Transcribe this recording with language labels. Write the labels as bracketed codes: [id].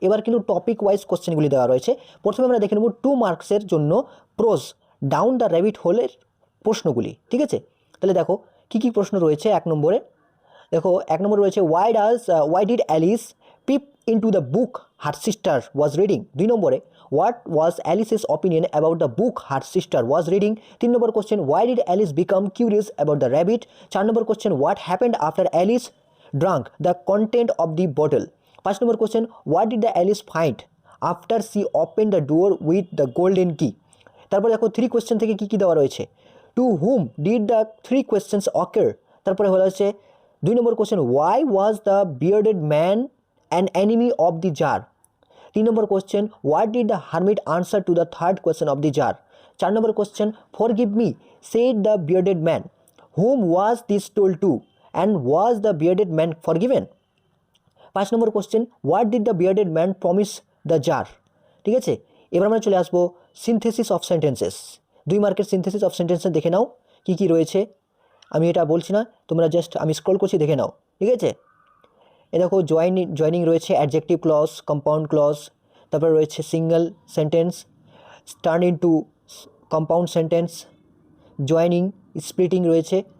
[bn] এবার কিন্তু topic wise কোশ্চেনগুলি দেওয়া রয়েছে। প্রথমে আমরা দেখে নেব 2 মার্কসের জন্য প্রোজ ডাউন দ্য র্যাবিট হোলের প্রশ্নগুলি, ঠিক আছে। তাহলে দেখো কী কী প্রশ্ন রয়েছে। 1 নম্বরে দেখো 1 নম্বর রয়েছে [en] Why did Alice peep into the book her sister was reading। [bn] 2 নম্বরে [en] what was Alice's opinion about the book her sister was reading। [bn] 3 number [en] question why did Alice become curious about the rabbit। [bn] 4 number [en] question what happened after Alice drank the content of the bottle। [bn] 5 number [en] question what did the Alice find after she opened the door with the golden key। [bn] তারপরে দেখো [en] 3 question [bn] থেকে কি কি দেওয়া রয়েছে, [en] to whom did the 3 questions occur। [bn] তারপরে হলো হচ্ছে 2 নম্বর [en] question why was the bearded man an enemy of the jar। 3 number question what did the hermit answer to the 3rd question of the jar। 4 number question forgive me said the bearded man, whom was this told to and was the bearded man forgiven। 5 number question what did the bearded man promise the jar। [bn] ঠিক আছে, এবার আমরা চলে আসবো synthesis of sentences. 2 মার্কের synthesis of sentences দেখে নাও কি কি রয়েছে। আমি এটা বলছি না, তোমরা জাস্ট আমি স্ক্রল করছি দেখে নাও, ঠিক আছে। এ দেখো জয়নিং রয়েছে, অ্যাডজেক্টিভ ক্লজ, কম্পাউন্ড ক্লজ, তারপরে রয়েছে single sentence, turn into compound sentence, joining, splitting রয়েছে।